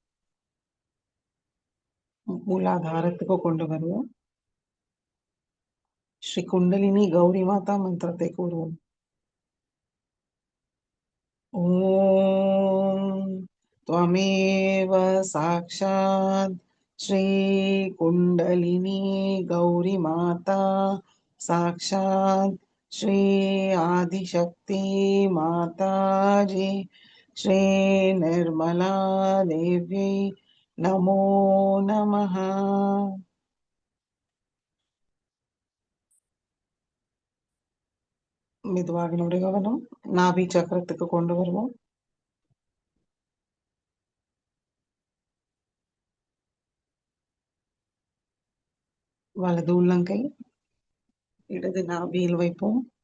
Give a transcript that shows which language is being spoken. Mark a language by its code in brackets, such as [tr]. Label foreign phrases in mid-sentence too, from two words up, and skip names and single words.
[ta] மூலாதாரத்துக்கு கொண்டு வருவோம். ஸ்ரீ குண்டலினி கௌரி மாதா மந்திரத்தை கூறுவோம். [sa] ॐ त्वमेव साक्षात् श्रीकुण्डलिनी गौरीमाता साक्षात् श्री आदिशक्ति माताजी श्रीनिर्मला देव्यै नमो नमः। [ta] மெதுவாக நம்முடைய கவனம் நாபி சக்கரத்துக்கு கொண்டு வருவோம். வலது உள்ளங்கை இடது நாபியில் வைப்போம்.